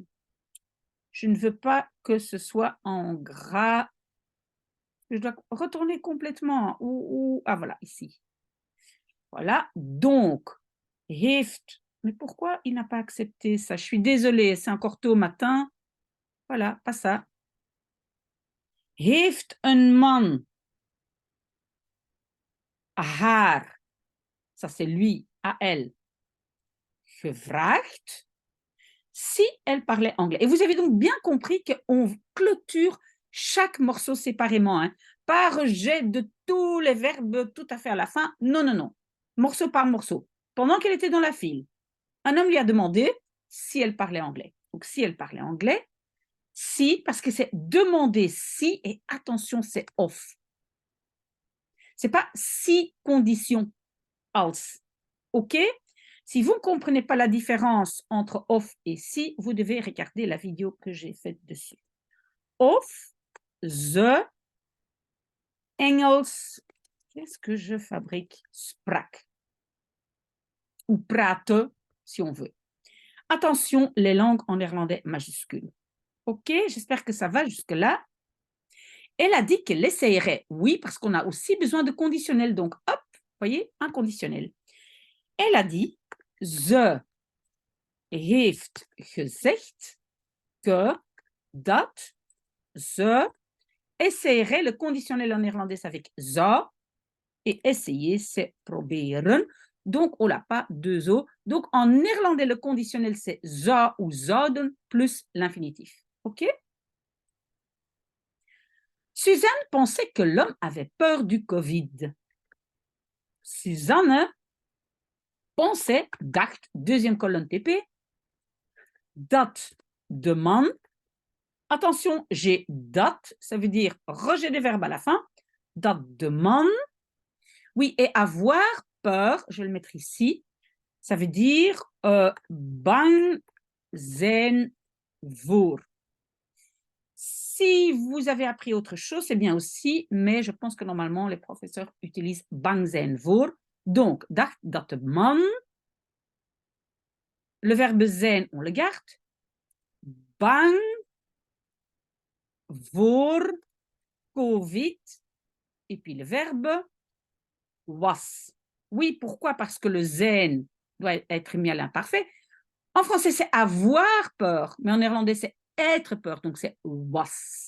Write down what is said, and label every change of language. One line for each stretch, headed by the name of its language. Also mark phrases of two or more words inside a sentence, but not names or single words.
French: Je ne veux pas que ce soit en gras. Je dois retourner complètement. Ah, voilà, ici. Voilà. Donc, heeft. Mais pourquoi il n'a pas accepté ça? Je suis désolée, c'est encore tôt au matin. Voilà, pas ça.
Dutch: Heeft un man haar.
French: Ça, c'est lui, à elle. Gevraagd. Si elle parlait anglais. Et vous avez donc bien compris qu'on clôture chaque morceau séparément, hein, pas rejet de tous les verbes tout à fait à la fin. Non, non, non. Morceau par morceau. Pendant qu'elle était dans la file, un homme lui a demandé si elle parlait anglais. Donc, si elle parlait anglais, si, parce que c'est demander si, et attention, c'est off. C'est pas si condition, als. OK? Si vous ne comprenez pas la différence entre of et si, vous devez regarder la vidéo que j'ai faite dessus.
Dutch: Of, ze, Engels,
French: qu'est-ce que je fabrique? Sprak. Ou prate, si on veut. Attention, les langues en néerlandais majuscules. OK, j'espère que ça va jusque-là. Elle a dit qu'elle essayerait. Oui, parce qu'on a aussi besoin de conditionnel. Donc, hop, voyez, un conditionnel. Elle a dit,
Dutch: ze heeft gezegd
French: que,
Dutch: dat, ze,
French: essayerait, le conditionnel en néerlandais c'est avec zou, et essayer c'est proberen. Donc, on n'a pas deux O. Donc, en néerlandais, le conditionnel c'est zou ou zouden plus l'infinitif. OK? Suzanne pensait que l'homme avait peur du Covid. Suzanne pensait, dacht, deuxième colonne TP,
Dutch: dat de man.
French: Attention, j'ai dat, ça veut dire rejet des verbes à la fin.
Dutch: Dat de man.
French: Oui, et avoir peur, je vais le mettre ici, ça veut dire
Dutch: bang zijn voor.
French: Si vous avez appris autre chose, c'est bien aussi, mais je pense que normalement, les professeurs utilisent
Dutch: bang zijn voor. Donc, dacht dat de man,
French: le verbe zijn, on le garde.
Dutch: Bang voor Covid.
French: Et puis le verbe was. Oui, pourquoi? Parce que le zijn doit être mis à l'imparfait. En français, c'est avoir peur, mais en néerlandais, c'est être peur, donc c'est was.